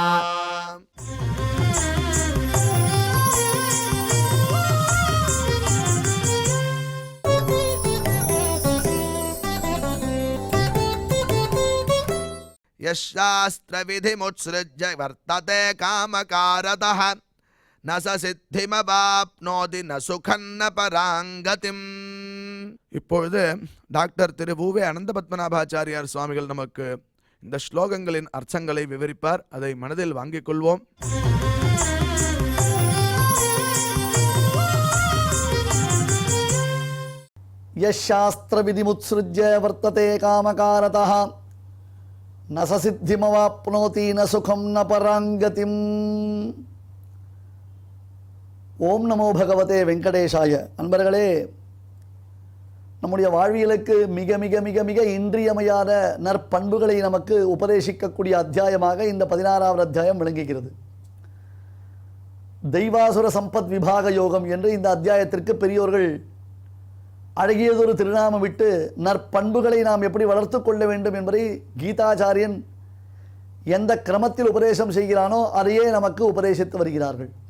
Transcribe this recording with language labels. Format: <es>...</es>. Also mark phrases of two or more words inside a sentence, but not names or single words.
<sa>यशास्त्रविधिमुत्सृज्य वर्तते कामकारतः न स सिद्धिमवाप्नोति न सुखन्न பராங்கதிம்.</sa> <ta>இப்பொழுது டாக்டர் திரு வு.வே. அனந்த பத்மநாபாச்சாரியார் சுவாமிகள் நமக்கு இந்த ஸ்லோகங்களின் அர்த்தங்களை விவரிப்பார். அதை மனதில் வாங்கிக் கொள்வோம்.</ta> <sa>यशास्त्रविधिमुत्सृज्य वर्तते कामकारतः न स सिद्धिमवाप्नोति न सुखं न पराङ्गतिम्. ॐ नमो भगवते वेङ्कटेशाय.</sa> <ta>அன்பர்களே, நம்முடைய வாழ்வியலுக்கு மிக மிக மிக மிக இன்றியமையாத நற்பண்புகளை நமக்கு உபதேசிக்கக்கூடிய அத்தியாயமாக இந்த 16வது அத்தியாயம் விளங்குகிறது. தெய்வாசுர சம்பத் விபாக யோகம் என்று இந்த அத்தியாயத்திற்கு பெரியோர்கள் அழகியதொரு திருநாமம் விட்டு நற்பண்புகளை நாம் எப்படி வளர்த்து கொள்ள வேண்டும் என்பதை கீதாச்சாரியன் எந்த கிரமத்தில் உபதேசம் செய்கிறானோ அதையே நமக்கு உபதேசித்து வருகிறார்கள்.</ta>